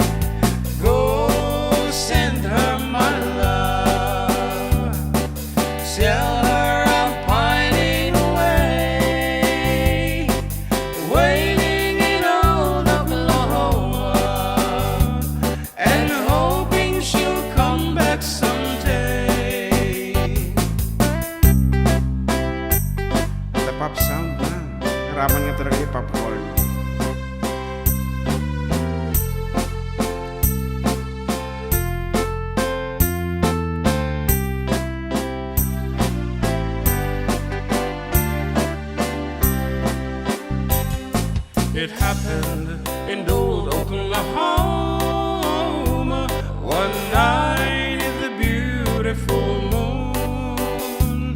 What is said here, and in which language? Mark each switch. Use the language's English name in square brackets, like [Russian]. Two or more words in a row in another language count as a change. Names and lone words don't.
[English] Go send her my love, tell her I'm pining away, waiting in old Oklahoma, and hoping she'll come back someday. The pop sound na. [Filipino] Karaman nga talaga yung popcorn. [English] It happened in old Oklahoma one night in the beautiful moon.